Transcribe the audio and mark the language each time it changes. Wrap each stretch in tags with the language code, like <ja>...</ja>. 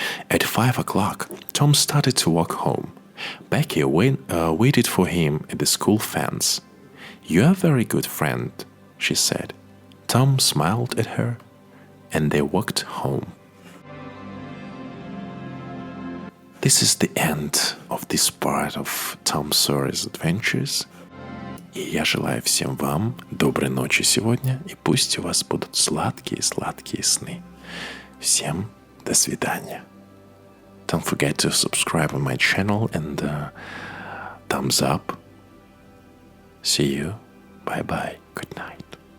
<en>At 5 o'clock, Tom started to walk home. Becky waited for him at the school fence. "You're a very good friend," she said. Tom smiled at her, and they walked home. This is the end of this part of Tom Sawyer's Adventures.</en> <ru>И я желаю всем вам доброй ночи сегодня, и пусть у вас будут сладкие-сладкие сны. Всем до свидания.</ru> <en>Don't forget to subscribe on my channel and thumbs up. See you. Bye-bye. Good night.</en>